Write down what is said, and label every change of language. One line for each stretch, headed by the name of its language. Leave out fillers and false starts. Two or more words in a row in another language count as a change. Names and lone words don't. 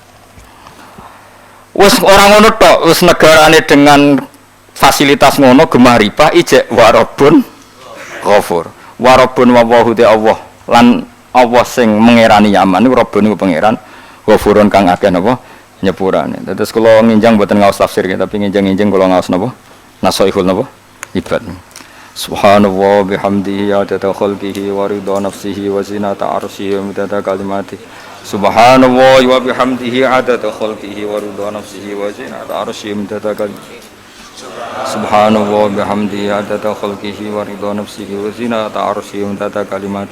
Javanese: Wes orang ngono tok, wes negarane dengan fasilitas ngono gemah ripah ijek
Arabic: ورب غفور.
Javanese: Warabun wawahu te Allah lan Allah sing mengerani Yaman niku Rabbun niku pangeran ghafurun kang akeh napa nyepurane. Terus kula nginjang mboten ngaos tafsir tapi nginjang-nginjang kula ngaos napa nasaihul napa ibad.
Arabic: سبحان الله بحمده عدد خلقه ورضا نفسه وزنة عرشه ومداد كلماته. سبحان الله وبحمده عدد خلقه ورضا نفسه وزنة عرشه ومداد كلماته. سبحان الله بحمده عدد خلقه ورضا نفسه وزنة عرشه ومداد كلماته.